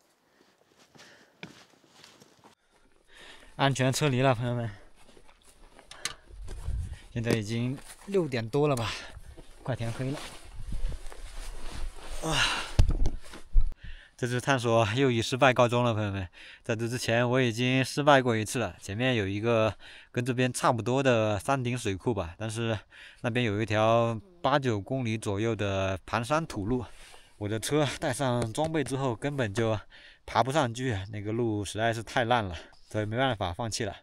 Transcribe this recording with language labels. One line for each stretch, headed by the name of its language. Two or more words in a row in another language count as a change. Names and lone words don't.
Chinese: 安全撤離了，朋友們。現在已經6點多了吧，快天黑了。哇！這次探索又以失敗告終了，朋友們。在這之前我已經失敗過一次了，前面有一個跟這邊差不多的山頂水庫吧，但是那邊有一條8、9公里左右的盤山土路，我的車帶上裝備之後根本就爬不上去，那個路實在是太爛了，所以沒辦法放棄了。